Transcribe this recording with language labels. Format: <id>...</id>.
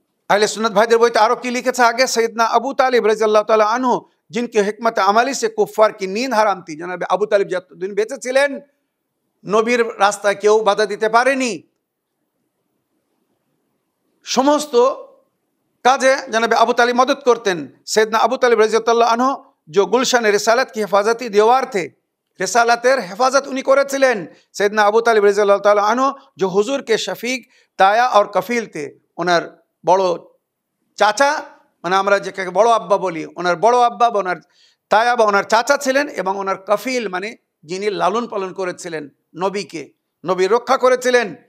<bn>আহলে সুন্নাত ভাইদের বইতে আরো কি লিখেছে আগে, সৈয়দনা আবু তালিব রাদিয়াল্লাহু তাআলা আনহু</bn> <hi>जिनकी हिकमत अमली से कुफ्फार की नींद हराम थी।</hi> <bn>जनाब আবু তালিব যতদিন বেঁচে ছিলেন নবীর রাস্তায় কেউ বাধা দিতে পারেনি, সমস্ত কাজে जनाब আবু তালিব</bn> <hi>मदद करतें। सैयदना अबू तालिब রাদিয়াল্লাহু আনহু जो गुलशन रिसालत की हिफाजती दीवार थे, रिसालतेर हेफाजत उन्हीं</hi> <bn>করেছিলেন। सैयदना अबू तालिब রাদিয়াল্লাহু তাআলা আনহু</bn> <hi>जो हुजूर के शफीक, ताया और कफिल थे,</hi> <bn>ওনার বড় চাচা, মানে আমরা যেটাকে বড় আব্বা বলি, ওনার বড় আব্বা বা ওনার তায়া বা ওনার চাচা ছিলেন, এবং ওনার কফিল মানে যিনি লালন পালন করেছিলেন নবীকে, নবী রক্ষা করেছিলেন।</bn>